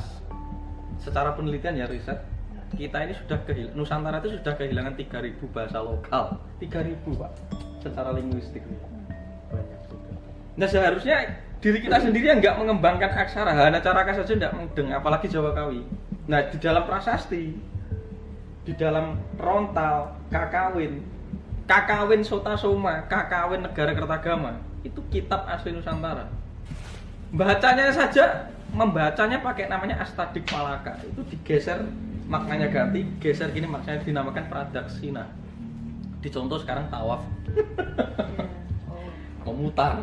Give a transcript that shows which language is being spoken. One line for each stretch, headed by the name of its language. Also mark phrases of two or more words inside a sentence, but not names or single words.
Indonesian: Secara penelitian ya, riset kita ini sudah Nusantara itu sudah kehilangan 3.000 bahasa lokal. 3.000 Pak, secara linguistik banyak sudah. Nah seharusnya diri kita sendiri yang nggak mengembangkan aksara, hanya cara saja tidak mudeng, apalagi Jawa Kawi. Nah di dalam prasasti, di dalam rontal, kakawin Sota Soma, kakawin Negara Kertagama, itu kitab asli Nusantara. Bacanya saja, membacanya pakai namanya Astadik Malaka. Itu digeser, maknanya ganti, geser gini maknanya dinamakan Pradaksina. Dicontoh sekarang tawaf. Memutar.